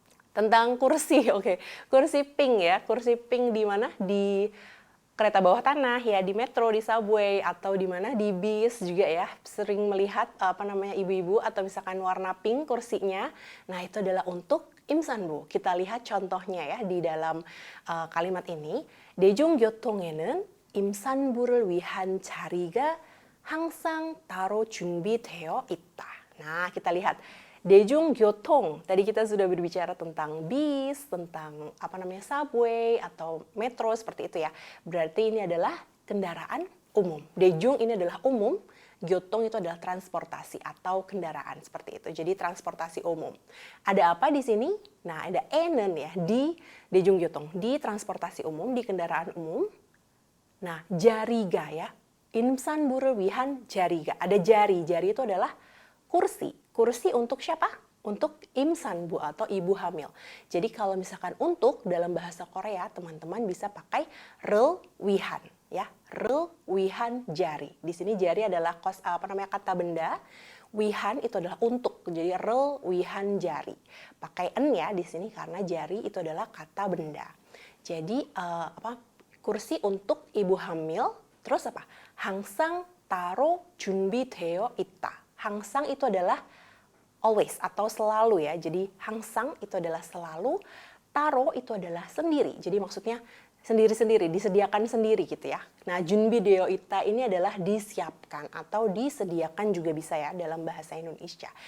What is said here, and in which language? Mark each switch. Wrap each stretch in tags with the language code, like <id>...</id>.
<id>Tentang kursi, oke. Kursi pink ya. Kursi pink di mana? Di kereta bawah tanah ya, di metro, di subway, atau di mana? Di bis juga ya. Sering melihat ibu-ibu atau misalkan warna pink kursinya. Nah, itu adalah untuk imsanbu. Kita lihat contohnya ya di dalam kalimat ini.</id> <ko>대중교통에는 임산부를 위한 자리가 항상 따로 준비되어 있다.</ko> <id>Nah, kita lihat 대중교통. Tadi kita sudah berbicara tentang bis, tentang subway atau metro seperti itu ya. Berarti ini adalah kendaraan umum. 대중 ini adalah umum. Gyotong itu adalah transportasi atau kendaraan seperti itu. Jadi transportasi umum. Ada apa di sini? Nah, ada enen ya di 대중교통, di transportasi umum, di kendaraan umum. Nah, jariga ya.</id> <ko>임산부를 위한 jariga.</ko> <id>Ada jari. Jari itu adalah kursi. Kursi untuk siapa? Untuk imsanbu atau ibu hamil. Jadi kalau misalkan untuk dalam bahasa Korea, teman-teman bisa pakai rel wihan ya. Rel wihan jari. Di sini jari adalah kata benda. Wihan itu adalah untuk. Jadi rel wihan jari. Pakai en ya di sini karena jari itu adalah kata benda. Jadi kursi untuk ibu hamil. Terus apa?</id> <ko>항상 따로 준비되어 있다.</ko> <id>항상 itu adalah always atau selalu ya. Jadi 항상 itu adalah selalu, taro itu adalah sendiri. Jadi maksudnya sendiri-sendiri, disediakan sendiri gitu ya. Nah,</id> <ko>준비되어 있다</ko> <id>ini adalah disiapkan atau disediakan juga bisa ya dalam bahasa Indonesia.</id>